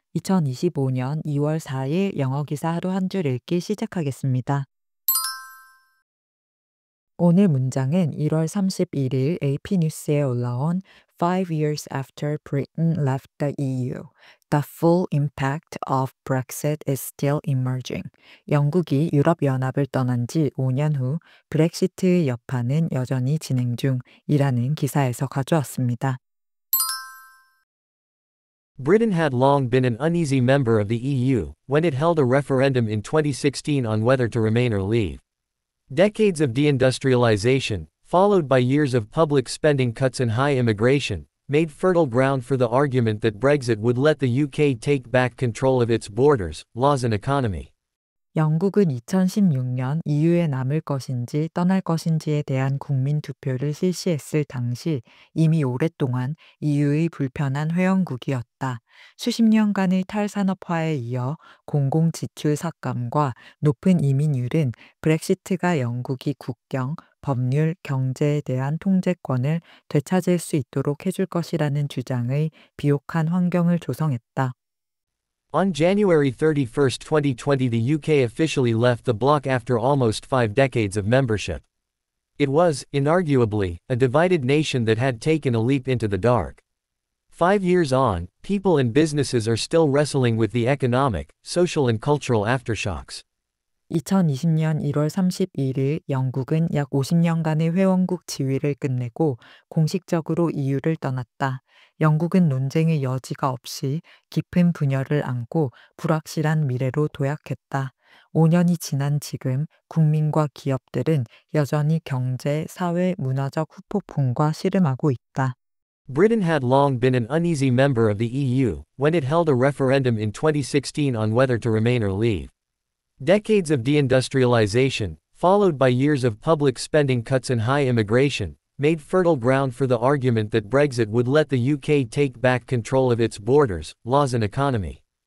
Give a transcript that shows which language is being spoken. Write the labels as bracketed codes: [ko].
[ko] 2025년 2월 4일 영어 기사 하루 한 줄 읽기 시작하겠습니다. 오늘 문장은 1월 31일 AP 뉴스에 올라온 [en] Five years after Britain left the EU, the full impact of Brexit is still emerging. [ko] 영국이 유럽연합을 떠난 지 5년 후 브렉시트의 여파는 여전히 진행 중이라는 기사에서 가져왔습니다. [en] Britain had long been an uneasy member of the EU, when it held a referendum in 2016 on whether to remain or leave. Decades of deindustrialization, followed by years of public spending cuts and high immigration, made fertile ground for the argument that Brexit would let the UK take back control of its borders, laws and economy. [ko] 영국은 2016년 EU에 남을 것인지 떠날 것인지에 대한 국민 투표를 실시했을 당시 이미 오랫동안 EU의 불편한 회원국이었다. 수십 년간의 탈산업화에 이어 공공지출 삭감과 높은 이민율은 브렉시트가 영국이 국경, 법률, 경제에 대한 통제권을 되찾을 수 있도록 해줄 것이라는 주장의 비옥한 환경을 조성했다. [en] On January 31, 2020, the UK officially left the bloc after almost 5 decades of membership. It was, inarguably, a divided nation that had taken a leap into the dark. 5 years on, people and businesses are still wrestling with the economic, social and cultural aftershocks. [ko] 2020년 1월 31일 영국은 약 50년간의 회원국 지위를 끝내고 공식적으로 EU를 떠났다. 영국은 논쟁의 여지가 없이 깊은 분열을 안고 불확실한 미래로 도약했다. 5년이 지난 지금 국민과 기업들은 여전히 경제, 사회, 문화적 후폭풍과 씨름하고 있다. [en] Britain had long been an uneasy member of the EU, when it held a referendum in 2016 on whether to remain or leave. Decades of deindustrialization, followed by years of public spending cuts and high immigration, made fertile ground for the argument that Brexit would let the UK take back control of its borders, laws and economy.